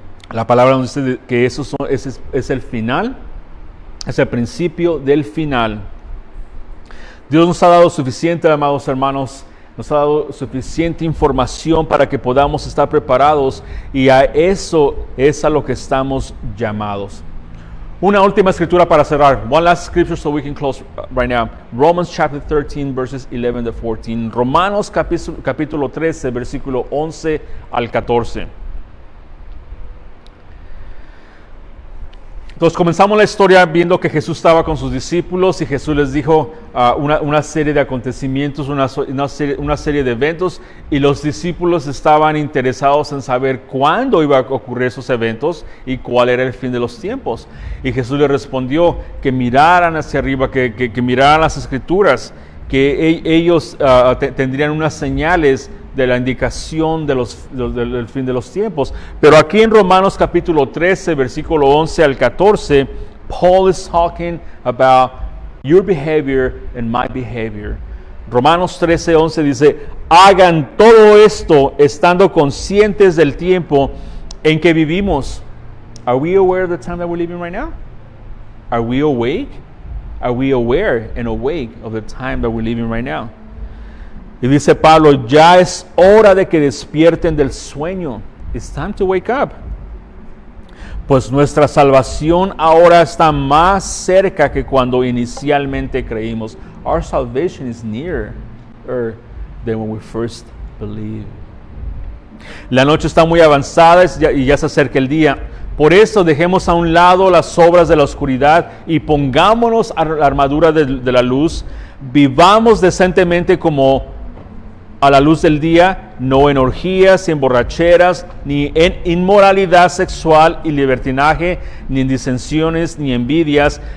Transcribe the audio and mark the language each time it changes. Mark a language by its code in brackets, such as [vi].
[es] La palabra nos dice que ese es el final, es el principio del final. Dios nos ha dado suficiente, amados hermanos, nos ha dado suficiente información para que podamos estar preparados, y a eso es a lo que estamos llamados. Una última escritura para cerrar. [en] One last scripture so we can close right now. Romans chapter 13 verses 11 to 14. [es] Romanos capítulo 13 versículo 11 al 14. Entonces comenzamos la historia viendo que Jesús estaba con sus discípulos y Jesús les dijo una serie de acontecimientos, una serie de eventos, y los discípulos estaban interesados en saber cuándo iba a ocurrir esos eventos y cuál era el fin de los tiempos. Y Jesús les respondió que miraran hacia arriba, que miraran las Escrituras, que ellos tendrían unas señales de la indicación del fin de los tiempos. Pero aquí en Romanos capítulo 13, versículo 11 al 14, [en] Paul is talking about your behavior and my behavior. [es] Romanos 13, 11 dice, hagan todo esto estando conscientes del tiempo en que vivimos. [en] Are we aware of the time that we're living right now? Are we awake? Are we aware and awake of the time that we're living right now? [es] Y dice Pablo, ya es hora de que despierten del sueño. [en] It's time to wake up. [es] Pues nuestra salvación ahora está más cerca que cuando inicialmente creímos. [en] Our salvation is nearer than when we first believed. [es] La noche está muy avanzada y ya se acerca el día. Por eso dejemos a un lado las obras de la oscuridad y pongámonos a la armadura de la luz. Vivamos decentemente como a la luz del día, no en orgías y en borracheras, ni en inmoralidad sexual y libertinaje, ni en disensiones, ni envidias.